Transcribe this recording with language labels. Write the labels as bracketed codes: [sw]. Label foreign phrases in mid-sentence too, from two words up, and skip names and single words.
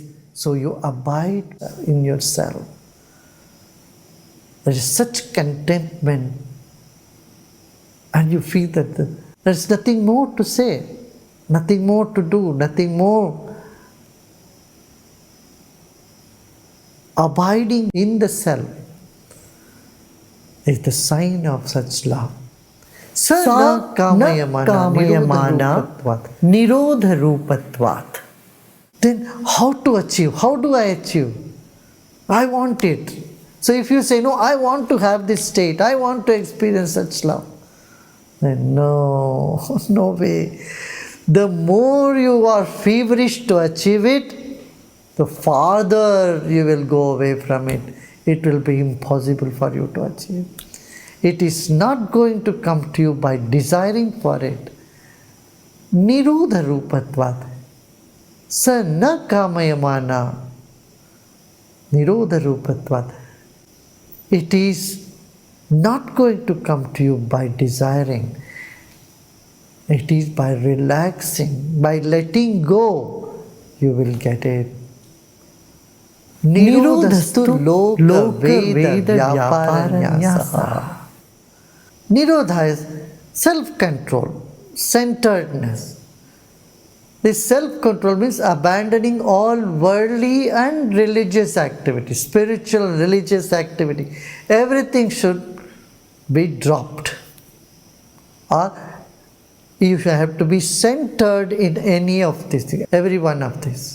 [en] So you abide in yourself. There is such contentment, and you feel that there is nothing more to say, nothing more to do, nothing more. Abiding in the self is the sign of such love. [sa] सा कामयमाना निरोध रूपत्वात्. [en] Then how to achieve? How do I achieve? I want it. So if you say, no, I want to have this state, I want to experience such love, then no, no way. The more you are feverish to achieve it, the farther you will go away from it. It will be impossible for you to achieve. It is not going to come to you by desiring for it. [sa] निरोध रूपत्वात्। सा न कामयमाना. निरोध रूपत्वात्. [en] It is not going to come to you by desiring. It is by relaxing, by letting go, you will get it. [sa] निरोधस्तु लोक वेद व्यापारन्यास. [en] Nirodha is self-control, centeredness. This self-control means abandoning all worldly and religious activity, spiritual, religious activity. Everything should be dropped. Or you have to be centered in any of these things, every one of these.